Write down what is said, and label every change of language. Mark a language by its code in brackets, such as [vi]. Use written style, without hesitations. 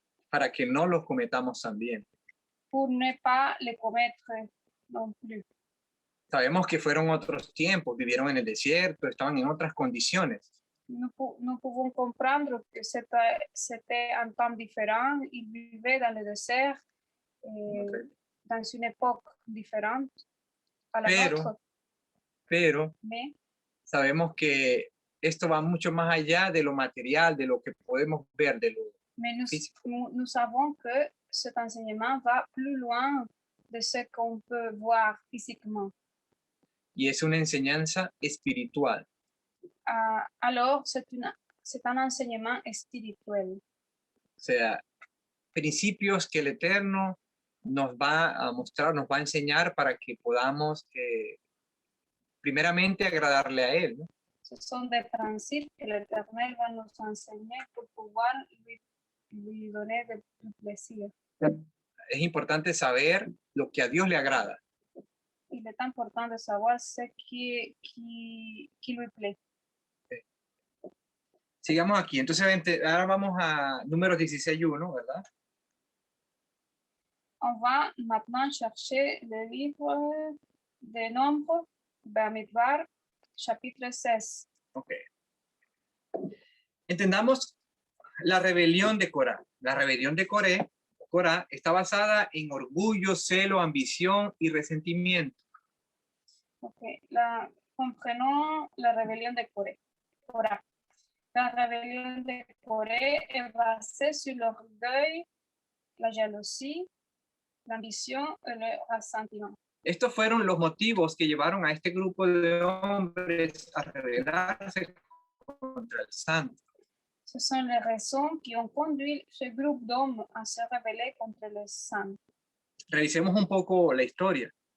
[es] para que no los cometamos también. [fr] pour ne pas les commettre non plus. [es] Sabemos que fueron otros tiempos, vivieron en el desierto, estaban en otras condiciones, [fr] Nous pouvons comprendre que c'était un temps différent. Ils vivaient dans le désert, dans une époque différente à la nôtre. [es] pero [fr] Mais [es] sabemos que esto va mucho más allá de lo material, de lo que podemos ver, de lo físico. [fr] nous savons que cet enseignement va plus loin de ce qu'on peut voir physiquement. [es] Y es una enseñanza espiritual. [fr] Alors, c'est un enseignement spirituel. [es] O sea, principios que el Eterno nos va a mostrar, nos va a enseñar para que podamos primeramente agradarle a Él, ¿no? [fr] Ce sont des principes que l'Éternel va nous enseigner pour pouvoir lui donner du plaisir. [es] Es importante saber lo que a Dios le agrada. [fr] Il est important de savoir ce qui lui plaît. [es] Sigamos aquí. Entonces, ahora vamos a Números 16:1, ¿verdad? [fr] On va maintenant chercher le livre des Nombres, Bamidbar, chapitre 16. Ok. [es] Entendamos la rebelión de Corá. La rebelión de Corá está basada en orgullo, celo, ambición y resentimiento. [fr] Okay. Comprenons la rébellion de Corá. La rébellion de Corée est basée sur l'orgueil, la jalousie, l'ambition et le ressentiment. [es] Estos fueron los motivos que llevaron a este grupo de hombres a rebelarse contra el santo. [fr] Ce sont les raisons qui ont conduit ce groupe d'hommes à se rebeller contre le sang. [es] Revisemos un poco la historia.